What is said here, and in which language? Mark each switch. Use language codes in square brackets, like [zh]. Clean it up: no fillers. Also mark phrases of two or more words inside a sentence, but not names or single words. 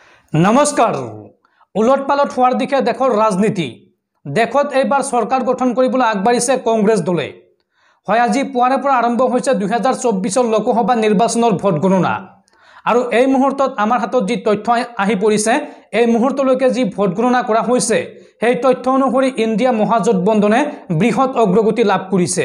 [as] নমস্কাৰ। উলট পালট হোৱাৰ দিশে দেশৰ ৰাজনীতি দেশত এবাৰ চৰকাৰ গঠন কৰিবলৈ আগবাঢ়িছে কংগ্ৰেছ দলে। হয় আজি পুৱাৰে পৰা আৰম্ভ হৈছে 2024 লোকসভা নিৰ্বাচনৰ ভোট গণনা আৰু এই মুহূৰ্তত আমাৰ হাতত যি তথ্য আহি পৰিছে এই মুহূৰ্তলৈকে যি ভোট গণনা কৰা হৈছে সেই তথ্য অনুসৰি ইণ্ডিয়া মহাজোটবন্ধনে বৃহৎ অগ্ৰগতি লাভ কৰিছে।